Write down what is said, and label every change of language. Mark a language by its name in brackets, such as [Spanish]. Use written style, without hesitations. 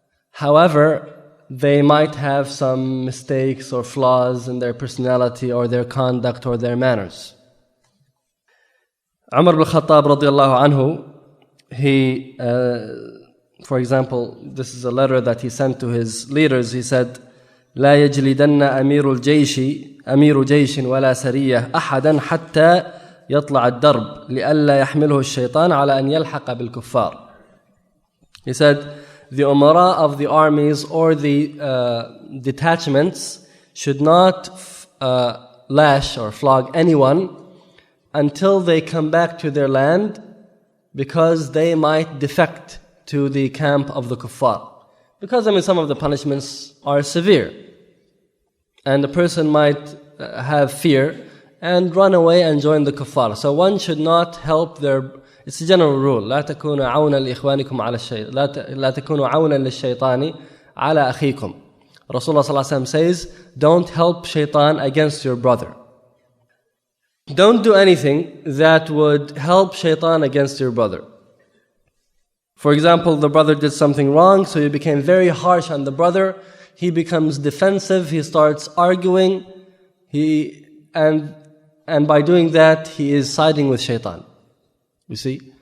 [English] However, they might have some mistakes or flaws in their personality or their conduct or their manners. Umar ibn Khattab radiallahu anhu, he, for example, this is a letter that he sent to his leaders. He said, [Arabic] لا يجلدن أمير جيش ولا سرية أحدا حتى يطلع الدرب لئلا يحمله الشيطان على أن يلحق بالكفار. [English] He said, the umara of the armies or the detachments should not lash or flog anyone until they come back to their land, because they might defect to the camp of the kuffar. Because some of the punishments are severe, and the person might have fear and run away and join the kuffar. So one should not help their... It's a general rule. [Arabic] لا تكونوا عونا لإخوانكم على الشيطان. لا تكونوا عونا للشيطان على أخيكم. [English] Rasulullah sallallahu alaihi wasallam says, don't help shaitan against your brother. Don't do anything that would help shaitan against your brother. For example, the brother did something wrong, so you became very harsh on the brother. He becomes defensive, he starts arguing, and by doing that, he is siding with shaitan. You see?